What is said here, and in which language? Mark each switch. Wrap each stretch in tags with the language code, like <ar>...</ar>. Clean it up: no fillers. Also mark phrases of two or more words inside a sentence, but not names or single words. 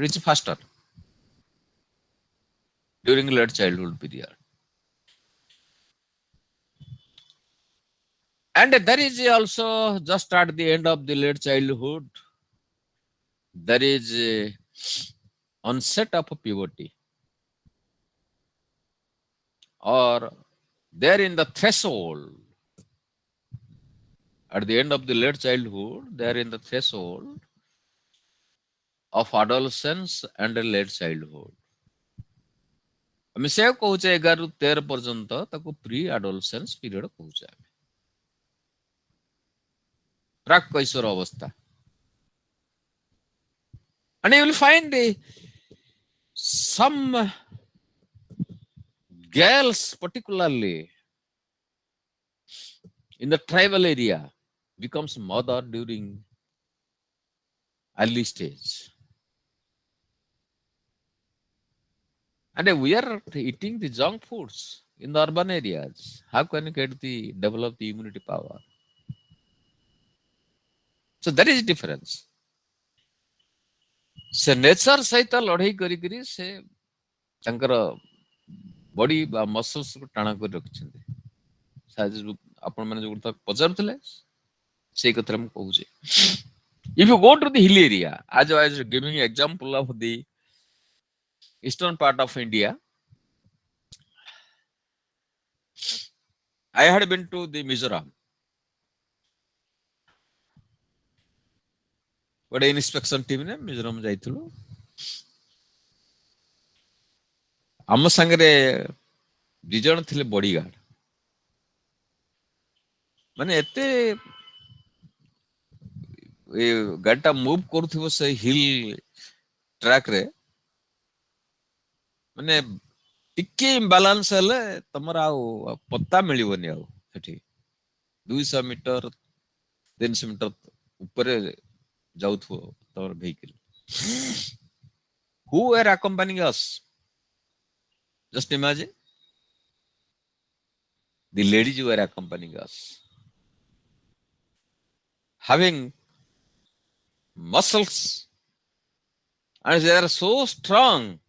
<en>It's faster during late childhood period, and there is also just at the end of the late childhood there is onset of puberty, or there in the threshold. At the end of the late childhood, they are in the threshold of adolescence and late childhood.</en> <or>ଆମେ ସେ କହୁଛେ 11 ରୁ 13 ପର୍ଯ୍ୟନ୍ତ ତାକୁ</or> <en>pre adolescence period</en> <or>କହୁଛେ ଆମେ, ପ୍ରାକ୍ କୈଶୋର ଅବସ୍ଥା।</or> <en>And you will find some girls particularly in the tribal area becomes mother during early stage. And we are eating the junk foods in the urban areas. How can you develop the immunity power? So that is difference.</en> <or>ସେ ନେଚର ସହିତ ଲଢେଇ କରିକିରି ସେ ତାଙ୍କର ବଡି ବା ମସଲ୍ସ କୁ ଟାଣ କରି ରଖିଛନ୍ତି। ଆପଣ ମାନେ ଯୋଉ କଥା ପଚାରୁଥିଲେ ସେଇ କଥା ମୁଁ କହୁଛି।</or> <en>If you go to the hill area, as I was giving example of the eastern part of India, I had been to the Mizoram.</en> <or>ଗୋଟେ</or> <en>inspection team</en> <or>ରେ ମିଜୋରାମ ଯାଇଥିଲୁ। ଆମ ସାଙ୍ଗରେ 2 ଜଣ ଥିଲେ ବଡିଗାର୍ଡ। ମାନେ ଏତେ ଏ ଗାଡିଟା ମୁଭ କରୁଥିବ ସେ</or> <en>hill track</en> <or>ରେ, ମାନେ ଟିକେ ଇମ୍ବାଲାନ୍ସ ହେଲେ ତମର ଆଉ ପତ୍ତା ମିଳିବନି ଆଉ ସେଠି। 200 ମିଟର 300 ମିଟର ଉପରେ ଯାଉଥିବ ତମର ଭେହିକଲ।</or> <en>Who were accompanying us? Just imagine. The ladies were accompanying us, having muscles, and they are so strong.</en>